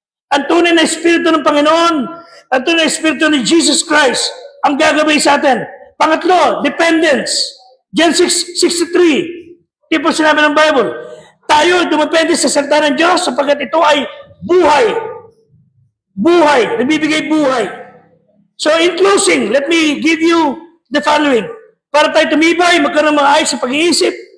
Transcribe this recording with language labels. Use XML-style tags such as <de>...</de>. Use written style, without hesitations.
<tl>Ang tunay na Espiritu ng Panginoon, ang tunay na Espiritu ni Jesus Christ, ang gagabay sa atin. Pangatlo, dependence. John 6:63. Di po sinabi ng Bible. Tayo dumepende sa salita ng Diyos sapagkat ito ay buhay. Buhay. Nabibigay buhay.</tl> <en>So in closing, let me give you the following.</en> <tl>Para tayo tumibay, magkaroon ng mga ayos sa pag-iisip.</tl>